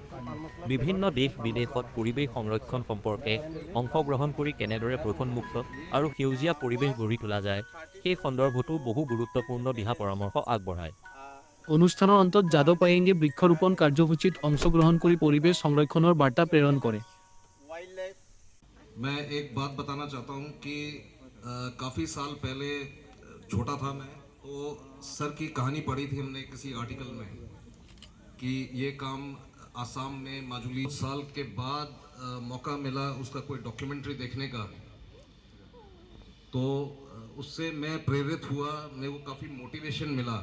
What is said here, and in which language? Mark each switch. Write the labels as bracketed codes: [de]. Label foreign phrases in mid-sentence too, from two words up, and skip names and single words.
[as] বিভিন্ন দেশ বিদেশত পৰিৱেশ সংৰক্ষণ সম্পৰ্কে অংশগ্ৰহণ কৰি কেনেদৰে প্ৰদূষণমুক্ত আৰু সেউজীয়া পৰিৱেশ গঢ়ি তোলা যায় সেই সন্দৰ্ভতো বহু গুৰুত্বপূৰ্ণ দিহা পৰামৰ্শ আগবঢ়ায়। অনুষ্ঠানৰ অন্তত যাদৱ পায়েঙে বৃক্ষৰোপণ কাৰ্যসূচীত অংশগ্ৰহণ কৰি পৰিৱেশ সংৰক্ষণৰ বাৰ্তা প্ৰেৰণ কৰে। [hi] मैं एक बात बताना चाहता हूँ कि काफ़ी साल पहले छोटा था मैं, तो सर की कहानी पढ़ी थी हमने किसी आर्टिकल में कि ये काम आसाम में माजुली। साल के बाद मौका मिला उसका कोई डॉक्यूमेंट्री देखने का, तो उससे मैं प्रेरित हुआ, मेरे को काफ़ी मोटिवेशन मिला।